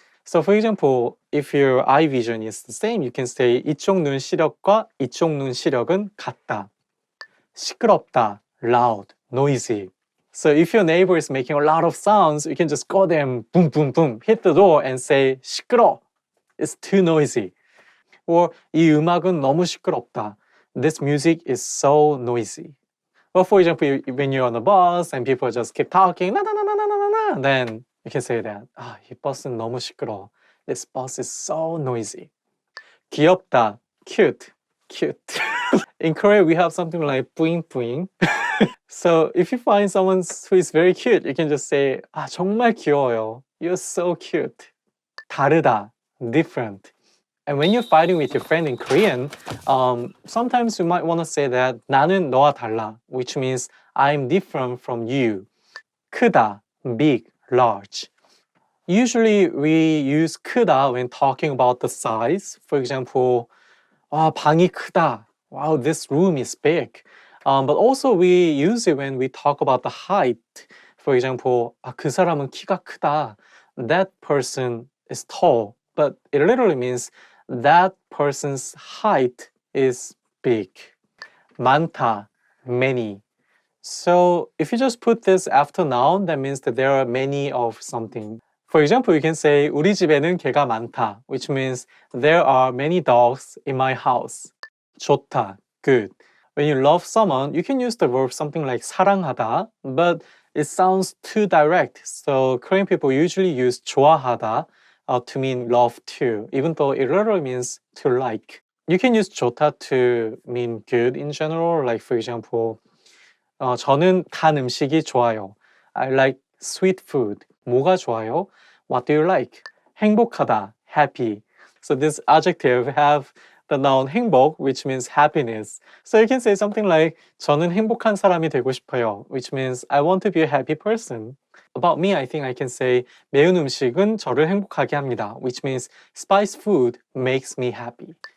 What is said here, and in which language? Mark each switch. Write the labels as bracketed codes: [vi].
[en] So for example, if your eye vision is the same, you can say [ko] 이쪽 눈 시력과 이쪽 눈 시력은 같다. [en] 시끄럽다. Loud. Noisy. So if your neighbor is making a lot of sounds, you can just go there and boom, boom, boom, hit the door and say 시끄러. It's too noisy. Or [ko] 이 음악은 너무 시끄럽다. [en] This music is so noisy. Well, for example, when you're on a bus and people just keep talking, na, na, na, na, na, na, na, then you can say that, [ko] 이 버스는 너무 시끄러워. [en] This bus is so noisy. 귀엽다, cute, cute. In Korea, we have something like 뿌잉 뿌잉. So if you find someone who is very cute, you can just say, [ko] 정말 귀여워요. [en] You're so cute. 다르다, different. And when you're fighting with your friend in Korean, sometimes you might want to say that [ko] 나는 너와 달라, [en] which means I'm different from you. 크다, big, large. Usually we use 크다 when talking about the size. For example, [ko] 방이 크다. [en] Wow, this room is big. But also we use it when we talk about the height. For example, [ko] 그 사람은 키가 크다. [en] That person is tall. But it literally means that person's height is big. 많다, many. So if you just put this after noun, that means that there are many of something. For example, you can say [ko] 우리 집에는 개가 많다, [en] which means there are many dogs in my house. 좋다, good. When you love someone, you can use the verb something like 사랑하다, but it sounds too direct. So Korean people usually use 좋아하다 to mean love too, even though it literally means to like. You can use 좋다 to mean good in general. Like for example, [ko] 저는 단 음식이 좋아요. [en] I like sweet food. [ko] 뭐가 좋아요? [en] What do you like? 행복하다, happy. So this adjective have the noun 행복, which means happiness. So you can say something like [ko] 저는 행복한 사람이 되고 싶어요, [en] which means I want to be a happy person. About me, I think I can say [ko] 매운 음식은 저를 행복하게 합니다, [en] which means spicy food makes me happy.